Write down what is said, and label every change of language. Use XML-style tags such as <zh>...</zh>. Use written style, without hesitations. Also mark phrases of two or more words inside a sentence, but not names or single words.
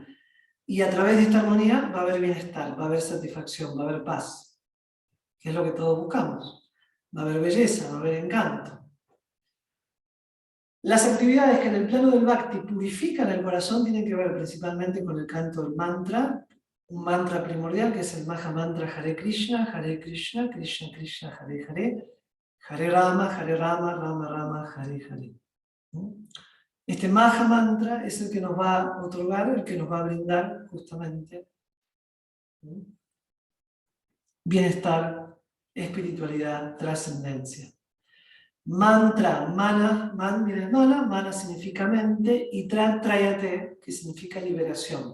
<es>Y a través de esta armonía va a haber bienestar, va a haber satisfacción, va a haber paz, que es lo que todos buscamos. Va a haber belleza, va a haber encanto. Las actividades que en el plano del Bhakti purifican el corazón tienen que ver principalmente con el canto del mantra, un mantra primordial que es el Maha Mantra</es> <sa>Hare Krishna, Krishna Krishna, Hare Hare, Hare Rama, Rama Rama, Hare Hare.</sa> <es>Este Maha Mantra es el que nos va a otorgar, el que nos va a brindar justamente bienestar, espiritualidad, trascendencia. Mantra, man viene de mana significa mente, y trayate, que significa liberación.</es>